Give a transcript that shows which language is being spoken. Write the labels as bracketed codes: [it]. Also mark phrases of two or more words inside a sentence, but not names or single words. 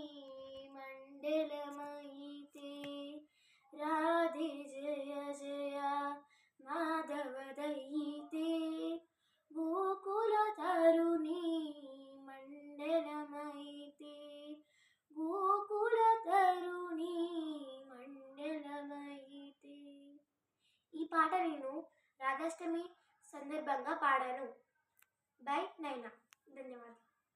[sa] मण्डलमयिते राधे जय जय माधव दयिते गोकुलतरुणी मण्डलमयिते गोकुलतरुणी మండలమైతే. [te] ఈ పాట నేను రాధాష్టమి సందర్భంగా పాడాను. బై నైనా. ధన్యవాదాలు.